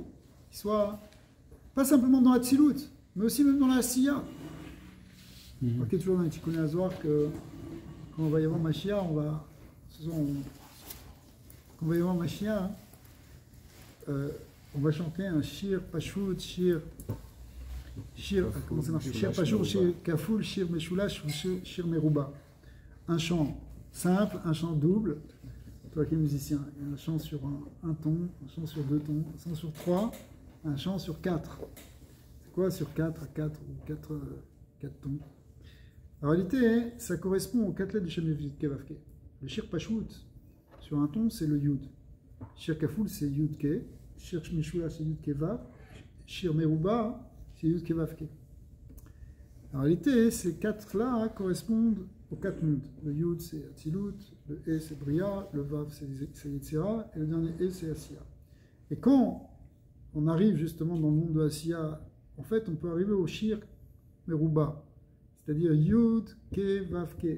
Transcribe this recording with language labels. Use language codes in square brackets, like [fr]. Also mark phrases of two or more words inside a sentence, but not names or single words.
[fr] Il soit pas simplement dans la Tzilut, mais aussi même dans la Asiya. Ok, toujours dans les Tikkun HaZohar que quand on va y avoir Mashiach, quand on va y avoir Mashiach, on va chanter un [he] שיר פשוט, שיר, [fr] comment c'est marqué? [he] שיר פשוט, שיר כפול, שיר משולש, שיר מרובע. [fr] Un chant simple, un chant double. Toi qui es musicien, il y a un chant sur un ton, un chant sur 2 tons, un chant sur 3, un chant sur 4. C'est quoi sur 4 à 4 ou 4 tons? En réalité, ça correspond aux 4 lettres du [he] שם יוד קי ואו קי. [fr] Le [he] שיר פשוט, [fr] sur un ton, c'est le yud. [he] שיר כפול, [fr] c'est [he] יוד קי. שיר משולש, [fr] c'est [he] יוד קי ואו. שיר מרובע, [fr] c'est [he] יוד קי ואו קי. [fr] En réalité, ces 4-là correspondent aux 4 mondes. Le Yud, c'est Atzilut, le E, c'est Bria, le Vav, c'est Yetzira, et le dernier E, c'est Asiya. Et quand on arrive justement dans le monde de Asiya, en fait, on peut arriver au [he] שיר מרובע, [fr] c'est-à-dire Yud, [he] קי, ואו, קי.